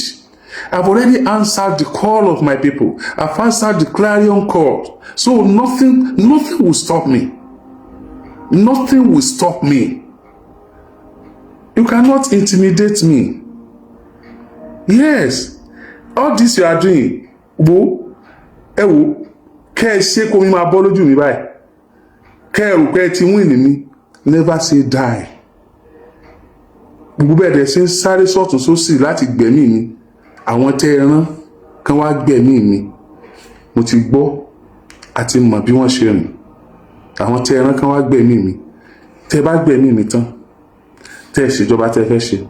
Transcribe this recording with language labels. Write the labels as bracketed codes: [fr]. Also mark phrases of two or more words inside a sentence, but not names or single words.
[en] I've already answered the call of my people. I've answered the clarion call. So nothing will stop me. Nothing will stop me. You cannot intimidate me. Yes. All this you are doing, [yo] kẹ́ ṣe kó mi máa bọ́ lójú mi báyìí. Kẹ́ rò pé ti win mi. [en] Never say die. [yo] Gbogbo bẹ́ẹ̀ dẹ̀ ṣe ń sáré sọ́tún sósì láti gbẹ̀mí mi. Àwọn tẹ́ ẹ rán kán wá gbẹ̀mí mi. Mo ti gbọ́ àti mọ̀ bí wọ́n ṣe rìn. Àwọn tẹ́ ẹ rán kán wá gbẹ̀mí mi. Tẹ́ bá gbẹ̀mí mi tán. Tẹ́ ẹ ṣèjọba tẹ́ fẹ́ ṣe.